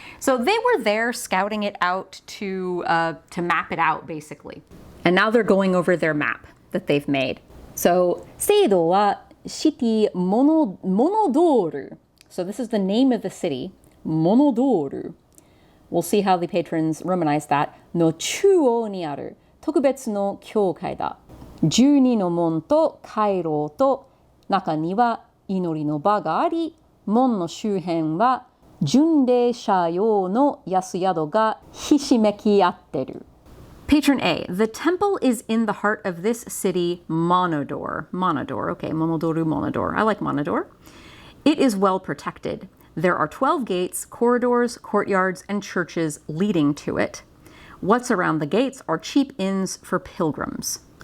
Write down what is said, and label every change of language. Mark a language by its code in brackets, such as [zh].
[en] So they were there scouting it out to map it out, basically. And now they're going over their map that they've made. So, [ja] Seido wa [en] city Monodoru. So this is the name of the city, Monodoru. We'll see how the patrons romanize that. [ja] No chuo ni aru. 特別の教会だ。 12の門と回廊と中には祈りの場があり、門の周辺は巡礼者用の安宿がひしめき合ってる。 [en] Patron A, the temple is in the heart of this city, Monodor. Monodor, okay, Monodoru, Monodor. I like Monodor. It is well protected. There are 12 gates, corridors, courtyards, and churches leading to it. What's around the gates are cheap inns for pilgrims.